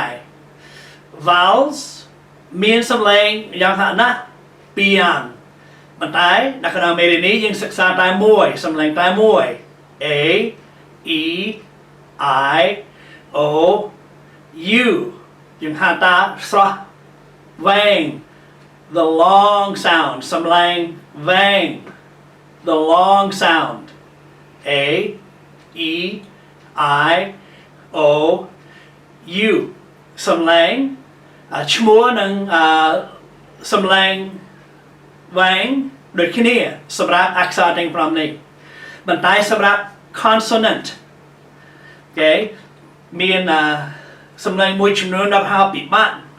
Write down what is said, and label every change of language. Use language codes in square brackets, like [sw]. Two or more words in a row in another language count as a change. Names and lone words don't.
[km] vowels មានសំឡេងយ៉ាងហោចណាស់2យ៉ាងប៉ុន្តែនៅក្នុងមេរៀននេះយើងសិក្សាតែ មួយសំឡេងតែមួយ A E I O U យើងហៅថាស្រស់ វែង [en] the long sound [km] សំឡេងវែង [en] the long sound [km] A E I O U សំឡេងឈ្មោះនិងសំឡេងវែងដូចគ្នាសម្រាប់អក្សរទាំង5នេះប៉ុន្តែសម្រាប់ [en] consonant okay [km] មានសំឡេងមួយចំនួនដល់ហៅពិបាក